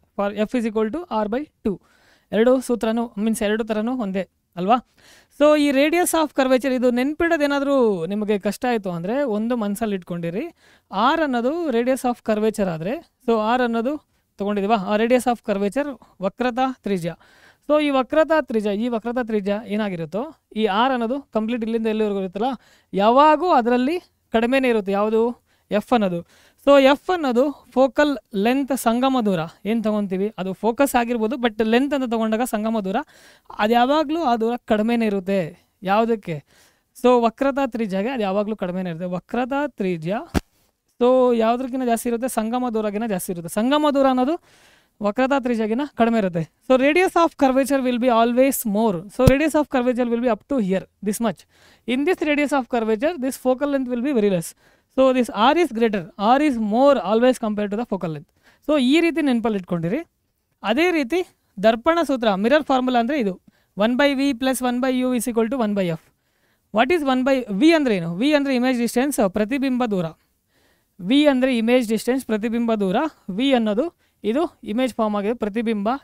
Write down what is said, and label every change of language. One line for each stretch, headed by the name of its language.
English: For F is equal to R/2.
Kannada: ಎರಡು ಸೂತ್ರನೂ ಎರಡು ಥರನೂ ಒಂದೇ ಅಲ್ವಾ. ಸೊ ಈ ರೇಡಿಯಸ್ ಆಫ್ ಕರ್ವೇಚರ್, ಇದು ನೆನ್ಪಿಡೋದೇನಾದರೂ ನಿಮಗೆ ಕಷ್ಟ ಆಯಿತು ಅಂದರೆ ಒಂದು ಮನಸ್ಸಲ್ಲಿ ಇಟ್ಕೊಂಡಿರಿ. R ಅನ್ನೋದು ರೇಡಿಯಸ್ ಆಫ್ ಕರ್ವೇಚರ್ ಆದರೆ, ಸೊ R ಅನ್ನೋದು ತೊಗೊಂಡಿದ್ದೀವಾ, ಆ ರೇಡಿಯಸ್ ಆಫ್ ಕರ್ವೇಚರ್ ವಕ್ರತಾ ತ್ರಿಜ್ಯ. ಸೊ ಈ ವಕ್ರತಾ ತ್ರಿಜ್ಯ ಏನಾಗಿರುತ್ತೋ, ಈ R ಅನ್ನೋದು ಕಂಪ್ಲೀಟ್ ಇಲ್ಲಿಂದ ಎಲ್ಲಿವರೆಗೂ ಇರುತ್ತಲ್ಲ, ಯಾವಾಗೂ ಅದರಲ್ಲಿ ಕಡಿಮೆನೇ ಇರುತ್ತೆ. ಯಾವುದು? F ಅನ್ನೋದು. ಸೊ F ಅನ್ನೋದು ಫೋಕಲ್ ಲೆಂತ್, ಸಂಗಮ ದೂರ ಏನು ತೊಗೊತೀವಿ ಅದು ಫೋಕಸ್ ಆಗಿರ್ಬೋದು, ಬಟ್ ಲೆಂತ್ ಅಂತ ತೊಗೊಂಡಾಗ ಸಂಗಮ ದೂರ ಅದು ಯಾವಾಗಲೂ ಆ ದೂರ ಕಡಿಮೆನೇ ಇರುತ್ತೆ. ಯಾವುದಕ್ಕೆ? ಸೊ ವಕ್ರತಾ ತ್ರಿಜ್ಯಗೆ ಅದು ಯಾವಾಗಲೂ ಕಡಿಮೆನೇ ಇರುತ್ತೆ. ವಕ್ರತಾ ತ್ರಿಜ್ಯ ಸೊ ಯಾವುದಕ್ಕಿಂತ ಜಾಸ್ತಿ ಇರುತ್ತೆ? ಸಂಗಮ ದೂರಗಿನ ಜಾಸ್ತಿ ಇರುತ್ತೆ. ಸಂಗಮ ದೂರ ಅನ್ನೋದು ವಕ್ರತಾ ತ್ರಿಜ್ಯಗಿನ ಕಡಿಮೆ ಇರುತ್ತೆ.
English: So radius of curvature will be always more. So radius of curvature will be up to here, this much. In this radius of curvature this focal length will be very less. So this R is greater, R is more always compared to the focal length.
Kannada: So ಈ ರೀತಿ ನೆನಪಲ್ಲಿ ಇಟ್ಕೊಂಡಿರಿ. ಅದೇ ರೀತಿ ದರ್ಪಣ ಸೂತ್ರ, mirror formula ಅಂದರೆ ಇದು
English: 1/v + 1/u is equal to 1/f. What is 1/v
Kannada: ಅಂದರೆ ಏನು? v ಅಂದರೆ ಇಮೇಜ್ ಡಿಸ್ಟೆನ್ಸ್, ಪ್ರತಿಬಿಂಬ ದೂರ. v ಅಂದರೆ ಇಮೇಜ್ ಡಿಸ್ಟೆನ್ಸ್, ಪ್ರತಿಬಿಂಬ ದೂರ. v ಅನ್ನೋದು ಇದು ಇಮೇಜ್ ಫಾರ್ಮ್ ಆಗಿದೆ, ಪ್ರತಿಬಿಂಬ.